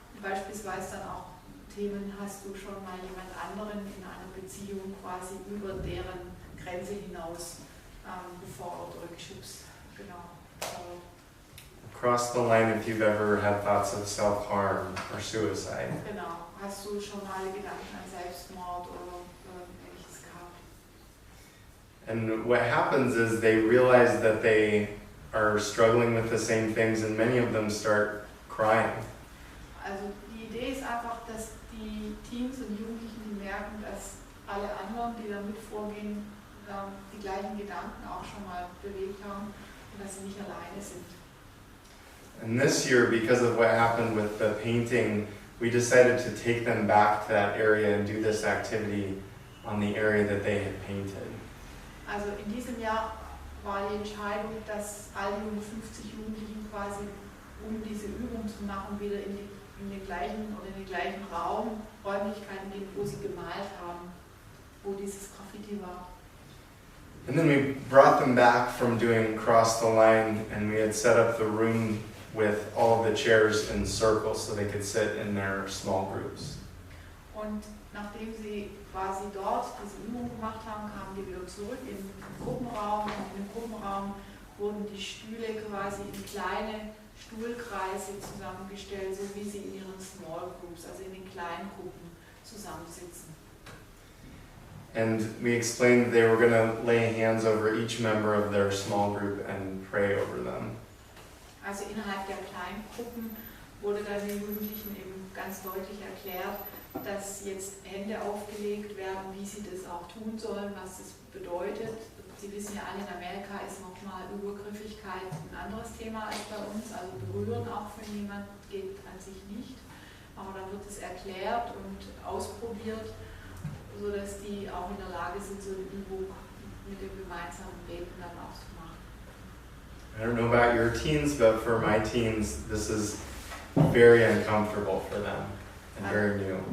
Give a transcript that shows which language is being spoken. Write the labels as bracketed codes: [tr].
[de] Beispielsweise dann auch Themen, hast du schon mal jemand anderen in einer Beziehung quasi über deren Grenze hinaus gefordert oder geschubst. Genau. [en] Cross the line if you've ever had thoughts of self-harm or suicide. [de] Genau. Hast du schon mal Gedanken an Selbstmord oder ähnliches gehabt? [en] And what happens is they realize that they are struggling with the same things, and many of them start crying. [de] Also die Idee ist einfach, dass die Teens und Jugendlichen, die merken, dass alle anderen, die da mit vorgehen, die gleichen Gedanken auch schon mal bewegt haben und dass sie nicht alleine sind. [en] And this year, because of what happened with the painting, we decided to take them back to that area and do this activity on the area that they had painted. [de] Also in diesem Jahr war die Entscheidung, dass all die 150 Jugendlichen quasi, um diese Übung zu machen, wieder in den gleichen Raum, Räumlichkeiten gehen, wo sie gemalt haben, wo dieses Graffiti war. [en] And then we brought them back from doing Cross the Line, and we had set up the room with all of the chairs in circles so they could sit in their small groups. [de] Und nachdem sie quasi dort diese Übung gemacht haben, kamen die wieder zurück in den Gruppenraum, und in dem Gruppenraum wurden die Stühle quasi in kleine Stuhlkreise zusammengestellt, so wie sie in ihren Small Groups, also in den kleinen Gruppen zusammensitzen. [en] And we explained that they were going to lay hands over each member of their small group and pray over them. [de] Also innerhalb der Kleingruppen wurde dann den Jugendlichen eben ganz deutlich erklärt, dass jetzt Hände aufgelegt werden, wie sie das auch tun sollen, was das bedeutet. Sie wissen ja alle, in Amerika ist nochmal Übergriffigkeit ein anderes Thema als bei uns, also berühren auch von jemandem geht an sich nicht. Aber dann wird es erklärt und ausprobiert, sodass die auch in der Lage sind, so eine Übung mit dem gemeinsamen Beten dann auch zu machen. [en] I don't know about your teens, but for my teens, this is very uncomfortable for them and very new.